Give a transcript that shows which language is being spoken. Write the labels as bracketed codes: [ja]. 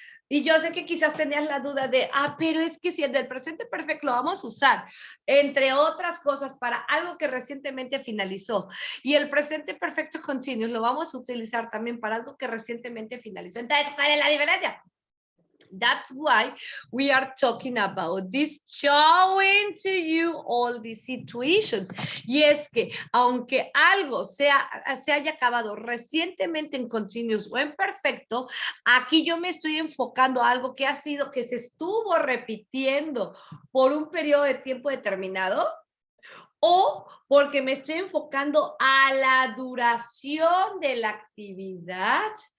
[es] Y yo sé que quizás tenías la duda de, pero es que si el del presente perfecto lo vamos a usar, entre otras cosas, para algo que recientemente finalizó. Y el presente perfecto continuo lo vamos a utilizar también para algo que recientemente finalizó. Entonces, ¿cuál es la diferencia? [en] That's why we are talking about this, showing to you all these situations. [es] Y es que, aunque algo se haya acabado recientemente en continuous o en perfecto, aquí yo me estoy enfocando a algo que ha sido, que se estuvo repitiendo por un periodo de tiempo determinado, o porque me estoy enfocando a la duración de la actividad